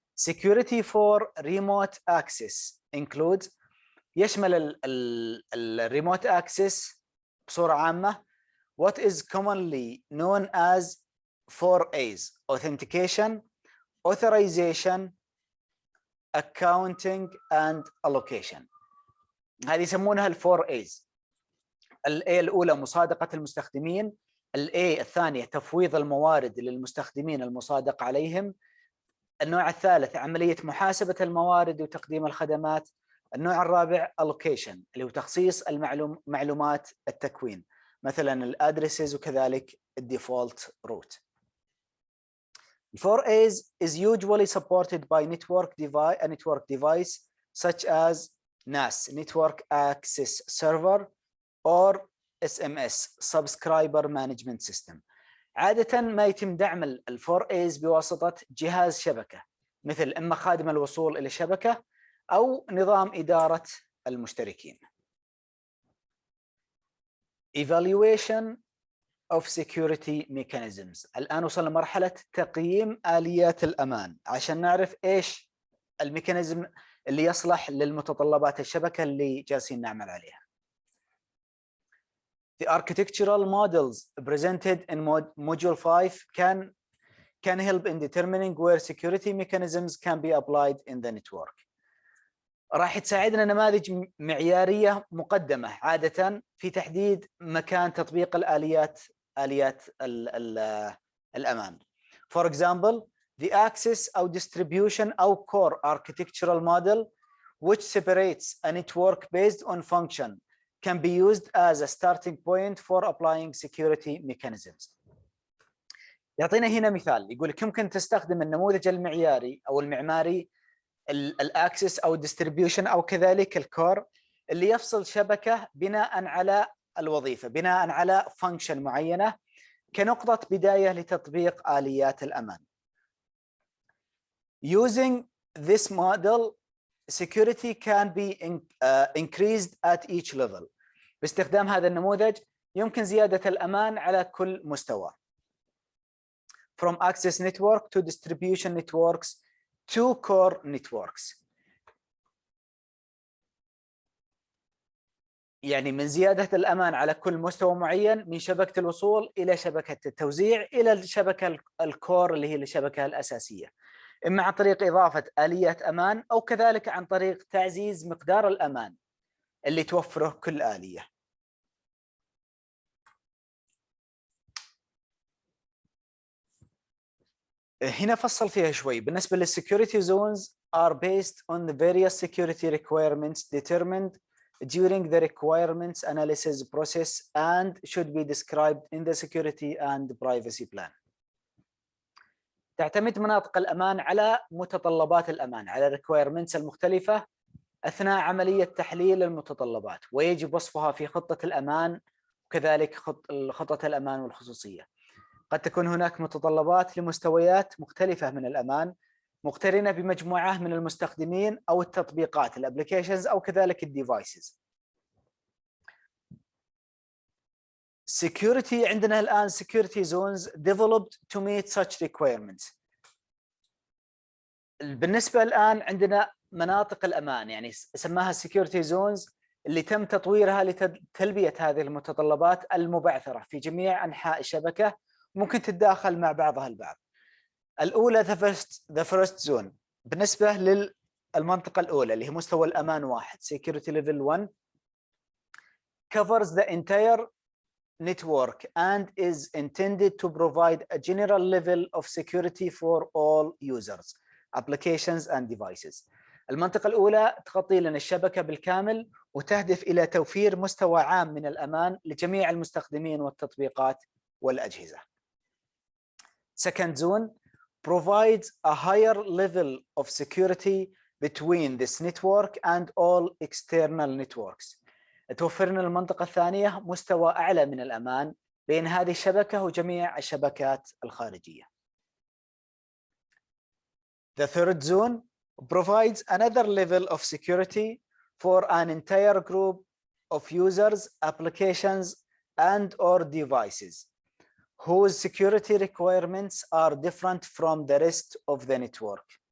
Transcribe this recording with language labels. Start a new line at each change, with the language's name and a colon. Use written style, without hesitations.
English: Security for remote access includes
Arabic: يشمل الريموت اكسس بصورة عامة
English: what is commonly known as 4A's: authentication, authorization, accounting and allocation.
Arabic: هذه يسمونها ال 4A's. ال A الأولى مصادقة المستخدمين، ال A الثانية تفويض الموارد للمستخدمين المصادق عليهم، النوع الثالث عملية محاسبة الموارد وتقديم الخدمات، النوع الرابع allocation اللي هو تخصيص معلومات التكوين مثلا الادريسز وكذلك الديفولت روت.
English: 4A's is usually supported by a network device such as NAS Network Access Server or SMS Subscriber Management System.
Arabic: عادة ما يتم دعم ال 4A's بواسطة جهاز شبكة مثل إما خادم الوصول إلى الشبكة أو نظام إدارة المشتركين.
English: Evaluation of security mechanisms.
Arabic: الآن وصلنا لمرحلة تقييم آليات الأمان عشان نعرف إيش الميكانيزم اللي يصلح للمتطلبات الشبكة اللي جالسين نعمل عليها.
English: The architectural models presented in module 5 can help in determining where security mechanisms can be applied in the network.
Arabic: راح تساعدنا نماذج معيارية مقدمة عادة في تحديد مكان تطبيق آليات الأمان.
English: For example, the access
Arabic: أو
English: distribution أو core architectural model which separates a network based on function can be used as a starting point for applying security mechanisms.
Arabic: يعطينا هنا مثال يقول لك يمكن تستخدم النموذج المعياري أو المعماري الاكسس او الديستريبيوشن او كذلك الكور اللي يفصل شبكه بناء على الوظيفه، بناء على فانكشن معينه كنقطه بدايه لتطبيق اليات الامان.
English: Using this model, security can be increased at each level.
Arabic: باستخدام هذا النموذج يمكن زياده الامان على كل مستوى.
English: From access network to distribution networks to core networks.
Arabic: يعني من زيادة الأمان على كل مستوى معين من شبكة الوصول إلى شبكة التوزيع إلى الشبكة الكور اللي هي الشبكة الأساسية، إما عن طريق إضافة آليات أمان أو كذلك عن طريق تعزيز مقدار الأمان اللي توفره كل آلية. هنا فصل فيها شوي. بالنسبة
English: للسecurity zones are based on the various security requirements determined during the requirements analysis process and should be described in the security and privacy plan.
Arabic: تعتمد مناطق الأمان على متطلبات الأمان، على requirements المختلفة أثناء عملية تحليل المتطلبات، ويجب وصفها في خطة الأمان وكذلك خطة الأمان والخصوصية. قد تكون هناك متطلبات لمستويات مختلفة من الأمان مقترنة بمجموعة من المستخدمين أو التطبيقات الابليكيشنز أو كذلك الديفايسز.
English: Security
Arabic: عندنا الآن
English: security zones developed to meet such requirements.
Arabic: بالنسبة الآن عندنا مناطق الأمان، يعني سماها security zones، اللي تم تطويرها لتلبية هذه المتطلبات المبعثرة في جميع أنحاء الشبكة، ممكن تتداخل مع بعضها البعض. الأولى
English: the first zone،
Arabic: بالنسبة للمنطقة الأولى اللي هي مستوى الأمان 1
English: security level 1 covers the entire network and is intended to provide a general level of security for all users, applications and devices.
Arabic: المنطقة الأولى تغطي لنا الشبكة بالكامل وتهدف إلى توفير مستوى عام من الأمان لجميع المستخدمين والتطبيقات والأجهزة.
English: Second zone provides a higher level of security between this network and all external networks.
Arabic: توفر لنا المنطقة الثانية مستوى أعلى من الأمان بين هذه الشبكة وجميع الشبكات الخارجية.
English: The third zone provides another level of security for an entire group of users, applications, and/or devices whose security requirements are different from the rest of the network.